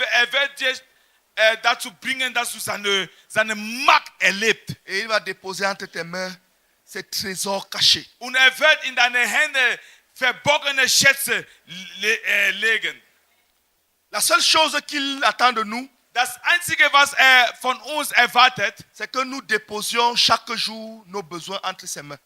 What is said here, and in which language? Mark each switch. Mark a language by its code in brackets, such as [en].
[de] Wird dir dazu bringen, dass du seine Macht erlebt. [fr] Et il va déposer entre tes mains ses trésors cachés. [de] Und wird in deine Hände verborgene Schätze legen. [fr] La seule chose qu'il attend de nous, [de] Das Einzige, was von uns erwartet, [fr] c'est que nous déposions chaque jour nos besoins entre ses mains.